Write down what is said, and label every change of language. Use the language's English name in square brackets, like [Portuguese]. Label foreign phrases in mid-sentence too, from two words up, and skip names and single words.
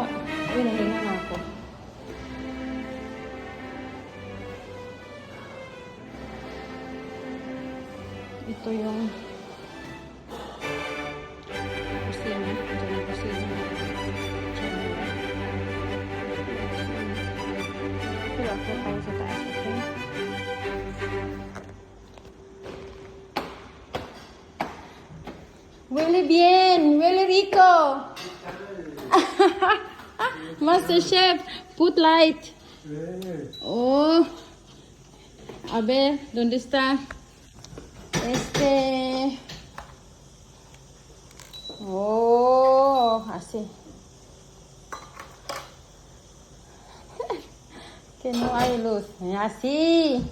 [Filipino] Uy, nahinga na ako. Ito yung kusina. Ito yung kusina. Pero ako tayo sa taas. [English] Okay? [Spanish] Huele bien! Huele rico! [English] Master Chef, put light. [Spanish] Oh. A ver, ¿dónde está? Oh, así. Que no hay luz. Así.